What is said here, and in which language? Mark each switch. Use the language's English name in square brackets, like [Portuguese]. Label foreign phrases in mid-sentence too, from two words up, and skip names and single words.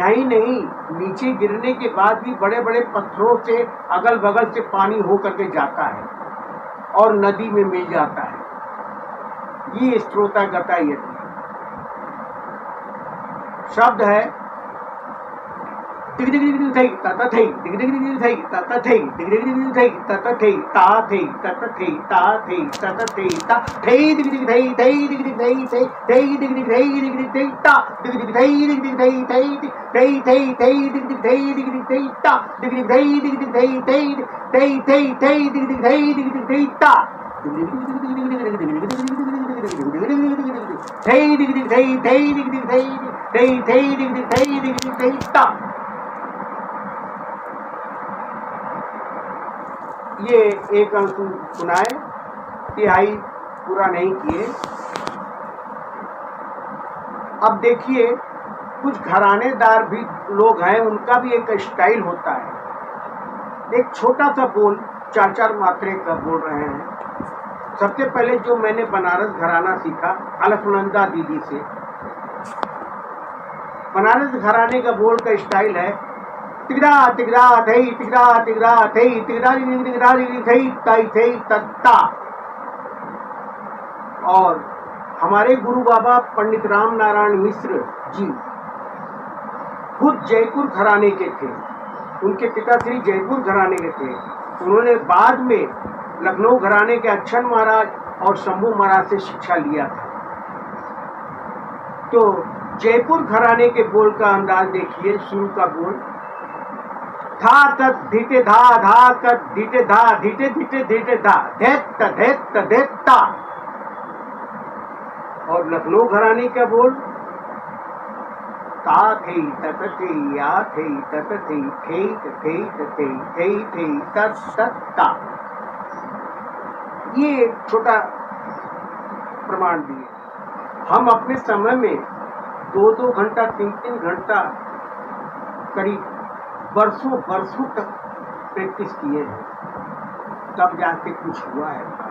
[Hindi] यही नहीं, नीचे गिरने के बाद भी बड़े बड़े पत्थरों से अगल बगल से पानी हो करके जाता है और नदी में मिल जाता है। ये स्त्रोता गता यति शब्द है। टिक टिक टिक थई तत थई टिक टिक टिक थई तत थई टिक टिक टिक थई तत थई ता थई तत थई ता थई तत थई ता थई टिक टिक थई थई टिक टिक थई थई थई टिक टिक थई टिक टिक थई ता टिक टिक थई टिक टिक थई थई थई थई थई टिक टिक थई टिक टिक थई ता टिक टिक थई टिक टिक थई थई थई थई थई टिक टिक थई टिक टिक थई ता थई टिक टिक थई थई टिक टिक थई थई थई टिक टिक थई टिक टिक थई ता। ये एक अंश सुनाए, तिहाई पूरा नहीं किए। अब देखिए, कुछ घरानेदार भी लोग हैं, उनका भी एक स्टाइल होता है। एक छोटा सा बोल 4-4 मात्रे का बोल रहे हैं। सबसे पहले जो मैंने बनारस घराना सीखा अलकनंदा दीदी से। बनारस घराने का बोल का स्टाइल है तिगड़ा तिगड़ा थई तिगड़ा तिगड़ा थई तिगड़ा तिगड़ा थई ताई थई तत्ता। और हमारे गुरु बाबा पंडित राम नारायण मिश्र जी खुद जयपुर घराने के थे। उनके पिताश्री जयपुर घराने के थे। उन्होंने बाद में लखनऊ घराने के अच्छन महाराज और शंभू महाराज से शिक्षा लिया था। तो जयपुर घराने के बोल का अंदाज देखिए। शुरू का बोल था तत् धीटे धा धा कत धीटे धा धीटे धीटे धीटे धा धैत धैत धैत ता। और लखनऊ घराने का बोल ता थई तत थई या थई तत थई थई थई थई थई थई तत तत ता। ये एक छोटा प्रमाण दिए। हम अपने समय में 2-2 घंटा 3-3 घंटा करीब वर्षों वर्षों तक प्रैक्टिस किए हैं, तब जाके कुछ हुआ है।